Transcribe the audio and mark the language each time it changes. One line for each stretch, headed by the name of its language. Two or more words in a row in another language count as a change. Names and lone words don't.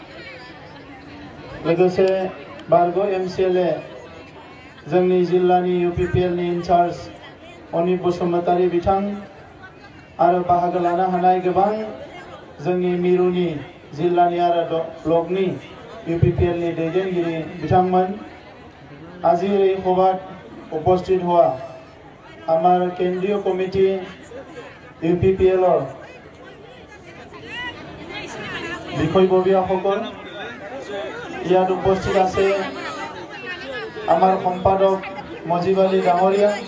Bodo: लोगोसे बारग' MCLA जोंनि जिल्लानि UPPL नि इनचार्ज अनिप बसुमतारी बिथां आरो बाहागो लानो हानाय गोबां जोंनि मिरुनि जिल्लानि आरो ब्लकनि UPPL नि दैदेनगिरि बिथांमोन,
Assamese: আজি এই সভাত উপস্থিত হোৱা আমাৰ কেন্দ্ৰীয় কমিটি UPPL বিষয়ববীয়াসকল, ইয়াত উপস্থিত আছে আমাৰ সম্পাদক মজিব আলী ডাঙৰীয়া,